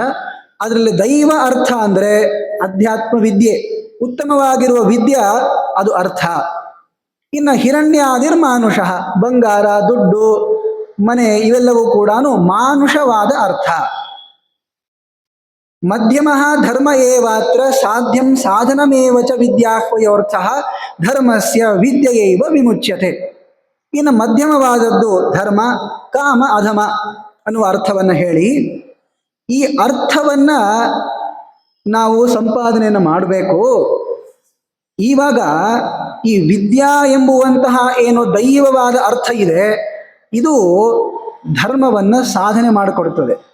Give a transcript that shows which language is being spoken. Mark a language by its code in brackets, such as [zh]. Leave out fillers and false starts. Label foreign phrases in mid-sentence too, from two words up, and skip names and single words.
[kn] ಅದರಲ್ಲಿ ದೈವ ಅರ್ಥ ಅಂದ್ರೆ ಅಧ್ಯಾತ್ಮ ವಿದ್ಯೆ, ಉತ್ತಮವಾಗಿರುವ ವಿದ್ಯಾ ಅದು ಅರ್ಥ. ಇನ್ನು [sa] ಹಿರಣ್ಯಾದಿರ್ ಮಾನುಷ, [kn] ಬಂಗಾರ, ದುಡ್ಡು, ಮನೆ ಇವೆಲ್ಲವೂ ಕೂಡ ಮಾನುಷವಾದ ಅರ್ಥ. [sa] ಮಧ್ಯಮ ಧರ್ಮ ಏವಾತ್ರ ಸಾಧ್ಯಂ ಸಾಧನಮೇವ ಚ ವಿದ್ಯಾಹ್ವಯೋರ್ಥ ಧರ್ಮಸ್ಯ ವಿದ್ಯೆಯೈವ ವಿಮುಚ್ಯತೆ. [kn] ಇನ್ನು ಮಧ್ಯಮವಾದದ್ದು ಧರ್ಮ, ಕಾಮ, ಅಧಮ ಅನ್ನುವ ಅರ್ಥವನ್ನು ಹೇಳಿ, ಈ ಅರ್ಥವನ್ನ ನಾವು ಸಂಪಾದನೆಯನ್ನು ಮಾಡಬೇಕು. ಇವಾಗ ಈ ವಿದ್ಯಾ ಎಂಬುವಂತಹ ಏನು ದೈವವಾದ ಅರ್ಥ ಇದೆ, ಇದು ಧರ್ಮವನ್ನ ಸಾಧನೆ ಮಾಡಿಕೊಡುತ್ತದೆ.